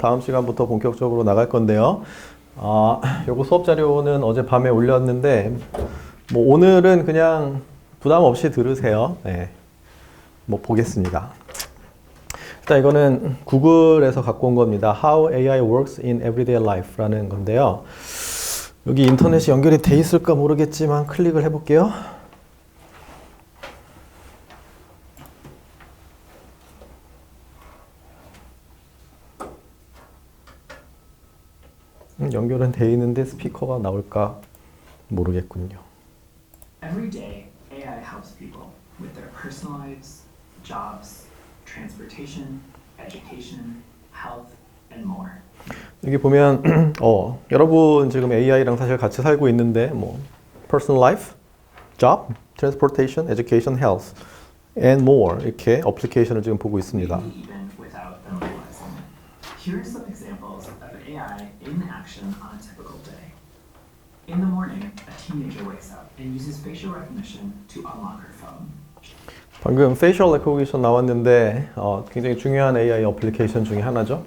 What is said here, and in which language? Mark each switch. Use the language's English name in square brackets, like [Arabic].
[Korean] 다음 시간부터 본격적으로 나갈 건데요. 요거 수업 자료는 어젯밤에 올렸는데, 오늘은 그냥 부담 없이 들으세요. 네. 보겠습니다. 일단 이거는 구글에서 갖고 온 겁니다. [English] How AI works in everyday life [Korean] 라는 건데요. 여기 인터넷이 연결이 돼 있을까 모르겠지만 클릭을 해볼게요. 연결은 돼 있는데 스피커가 나올까 모르겠군요. [English] Every day, AI helps people with their personal lives, jobs, transportation, education, health, and more. [Korean] 여기 보면 여러분 지금 AI랑 사실 같이 살고 있는데 [English] personal life, job, transportation, education, health, and more [Korean] 이렇게 어플리케이션을 지금 보고 있습니다. [English] Maybe even without them realizing it. Here are some examples of AI in action on a typical day. In the morning, a teenager wakes up and uses facial recognition to unlock her phone. [Korean] 방금 facial recognition 나왔는데 굉장히 중요한 AI 어플리케이션 중에 하나죠.